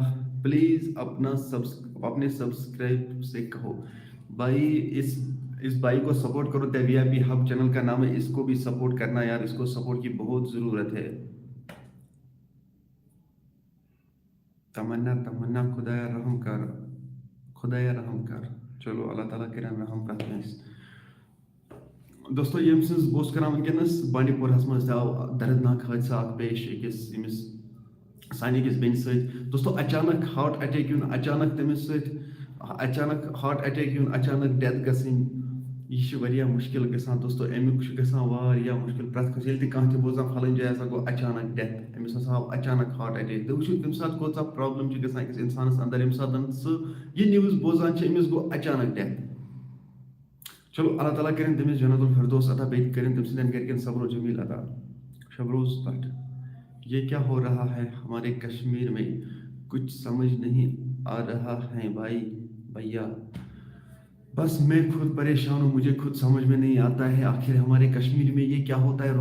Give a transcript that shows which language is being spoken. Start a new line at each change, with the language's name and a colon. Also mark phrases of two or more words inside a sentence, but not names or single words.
Urdu: پلیز اپنے سبسکرائب سے کہو بھائی, اس بھائی کو سپورٹ کرو. دا وی آئی پی ہب چینل کا نام ہے, اس کو بھی سپورٹ کرنا یار, اس کو سپورٹ کی بہت ضرورت ہے. تمنا خدایا رحم کر.
Kashmiri: چلو اللہ تعالیٰ کٔرِنۍ رحم پرٛٮ۪تھ کٲنٛسہِ. دوستو ییٚمہِ سٕنٛز بہٕ اوسُس کران وٕنکیٚنس بانڈی پوراہَس منٛز تہِ آو دردناک حٲدثہ اکھ پیش سانہِ أکِس بیٚنہِ سۭتۍ. دوستو اچانک ہارٹ اٹیک یُن, اچانک تٔمِس سۭتۍ اچانک ہارٹ اٹیک یُن, اچانک ڈیتھ گژھٕنۍ, یہِ چھِ واریاہ مُشکِل گژھان. دوستو امیُک چھُ گژھان واریاہ مُشکِل پرٛٮ۪تھ کٲنٛسہِ. ییٚلہِ تہِ کانٛہہ تہِ بوزان پھلٲنۍ جایہِ ہسا گوٚو اچانک ڈیتھ, أمِس ہسا آو اچانک ہارٹ اٹیک. تُہۍ وٕچھِو تَمہِ ساتہٕ کۭژاہ پرابلم چھِ گژھان أکِس اِنسانَس اندر ییٚمہِ ساتہٕ سُہ یہِ نِوٕز بوزان چھِ أمِس گوٚو اچانک ڈیتھ. چلو اللہ تعالیٰ کٔرِنۍ تٔمِس جنت الفردوس عطا, بیٚیہِ کٔرِنۍ تٔمۍ سٕنٛدٮ۪ن گرِکٮ۪ن صبر و جمیل عطا.
Urdu: شبروز بٹ یہ کیا ہو رہا ہے ہمارے کشمیر میں, کچھ سمجھ نہیں آ رہا ہے بھیا. بس میں خود پریشان ہوں, مجھے خود سمجھ میں نہیں آتا ہے آخر ہمارے کشمیر میں یہ کیا ہوتا ہے.